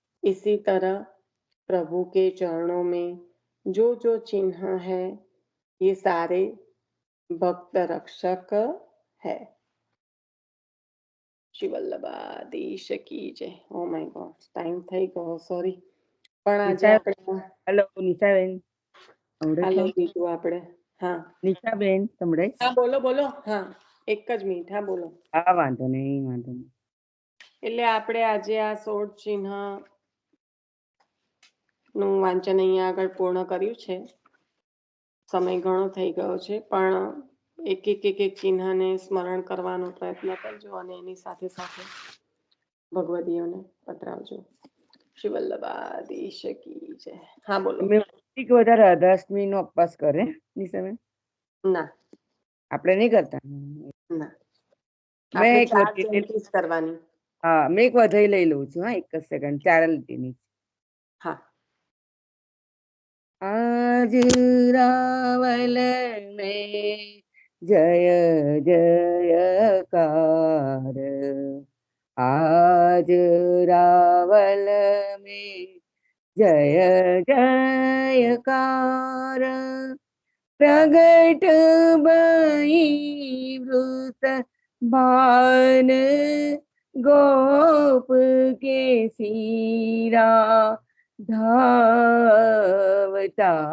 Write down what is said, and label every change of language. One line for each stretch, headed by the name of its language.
Hindi: इसी तरह प्रभु के चरणों में जो जो चिन्ह है ये सारे भक्त रक्षक है। श्री वल्लभाधीश की जय।
English: oh my god,
Gujarati: टाइम થઈ ગયો, સોરી, પણ આજે આપણે હેલો નિશાબેન આ લઈ લીધું આપણે। હા નિશાબેન સંભળાય? હા બોલો બોલો। હા એક જ મિનિટ, હા બોલો। હા વાંધો નહીં વાંધો નહીં। એટલે આપણે આજે આ 16 ચિહ્ન નું વાંચન અહીંયા આગળ પૂર્ણ કર્યું છે। સમય ઘણો થઈ ગયો છે પણ એક ચિહ્નને સ્મરણ કરવાનો પ્રયત્ન કરજો અને એની સાથે સાથે ભગવદીઓને પધરાવજો। શ્રી વલ્લભાધીશ કી જય। હા બોલો। તમે એક વધારે રાધાષ્ટમી નો ઉપવાસ કરે નિશાબેન? ના આપણે નહીં કરતા? ના, મેં આપણે એક 4 વધી જયંતી જ કરવાની। હા મેં એક વધાઈ લઈ લઉં છું। હા એક જ સેકન્ડ, ચારલતીની। હા।
Hindi: आज रावल में जय जयकार, आज रावल में जय जयकार, प्रगट भई वृत भान गोप के सीरा धावता,